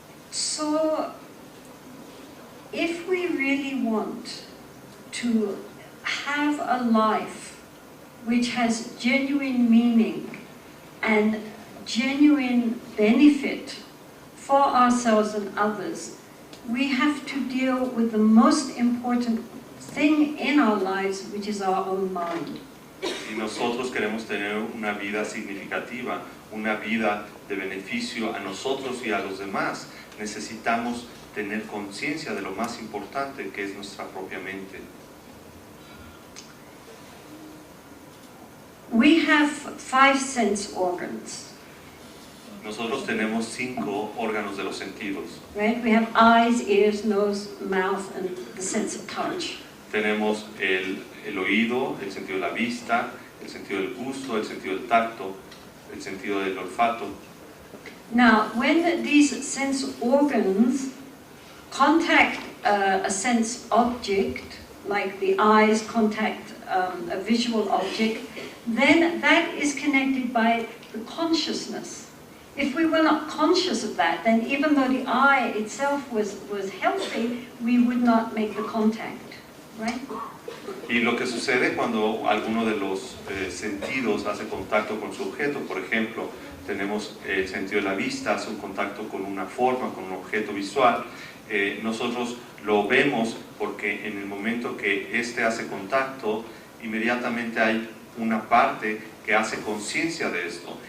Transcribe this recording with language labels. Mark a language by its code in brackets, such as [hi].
[en] So, if we really want to have a life which has genuine meaning and genuine benefit for ourselves and others, we have to deal with the most important thing in our lives, which is our own mind. [es] Si nosotros queremos tener una vida significativa, una vida de beneficio a nosotros y a los demás, necesitamos tener conciencia de lo más importante que es nuestra propia mente. [en] We have 5 sense organs. [es] Nosotros tenemos 5 órganos de los sentidos. [en] Right? We have eyes, ears, nose, mouth, and the sense of touch. [es] Tenemos el oído, el sentido de la vista, el sentido del gusto, el sentido del tacto, el sentido del olfato. [en] Now, when these sense organs contact a sense object, like the eyes contact a visual object, then that is connected by the consciousness. If we were not conscious of that, then even though the eye itself was healthy, we would not make the contact, right? [es] Y lo que sucede cuando alguno de los sentidos hace contacto con su objeto, por ejemplo, tenemos el sentido de la vista, hace un contacto con una forma, con un objeto visual, nosotros lo vemos porque en el momento que este hace contacto, inmediatamente hay una parte que hace conciencia de esto.